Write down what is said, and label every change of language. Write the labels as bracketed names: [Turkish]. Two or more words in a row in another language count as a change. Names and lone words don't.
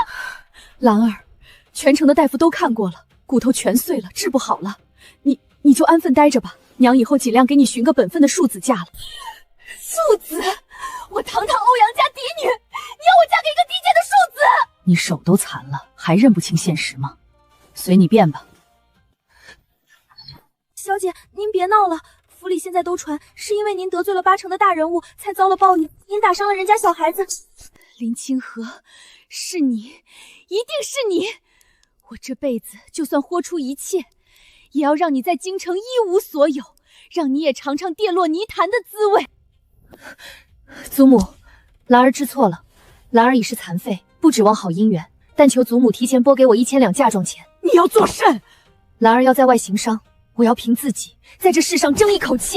[Chinese] 蘭兒，全城的大夫都看過了，骨頭全碎了，治不好了。你就安分待着吧，娘以後盡量給你尋個本分的庶子嫁了。庶子？我堂堂歐陽家嫡女，你要我嫁給一個低賤的庶子？你手都殘了，還認不清現實嗎？隨你便吧。小姐，您別鬧了，府裡現在都傳是因為您得罪了8成的大人物，才遭了報應。您打傷了人家小孩子。林清河，是你，一定是你！我這輩子就算豁出一切，也要讓你在京城一無所有，讓你也嘗嘗跌落泥潭的滋味。祖母，蘭兒知錯了，蘭兒已是殘廢，不指望好姻緣，但求祖母提前撥給我1000兩嫁妝錢。你要做甚？蘭兒要在外行商，我要憑自己在這世上爭一口氣。